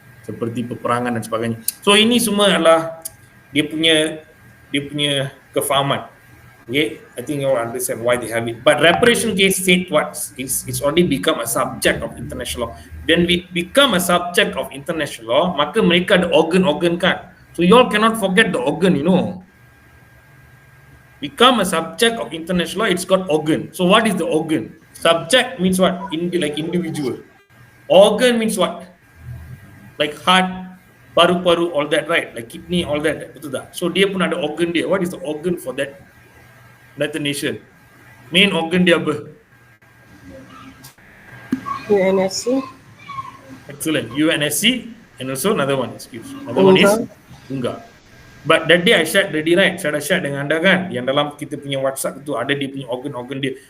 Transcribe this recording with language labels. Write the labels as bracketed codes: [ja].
[ms] Seperti peperangan dan sebagainya. [en] So [ms] ini semua adalah dia punya kefahaman. [en] Okay, I think you all understand why they have it. But reparation case said what? It's already become a subject of international law. When we become a subject of international law, [ms] maka mereka ada organ kan. [en] So you all cannot forget the organ, Become a subject of international law, it's got organ. So what is the organ? Subject means what? Like individual. Organ means what? Like heart, paru-paru, all that, right? Like kidney, all that. [ms] Betul tak? So dia pun ada organ dia. [en] What is the organ for that United Nation? [ms] Main organ dia apa? [en] UNSC. Excellent. UNSC and also another one. Another one is UNGA. But that day I shared already, right? [ms] Saya dah share dengan anda kan, yang dalam kita punya WhatsApp itu ada dia punya organ dia.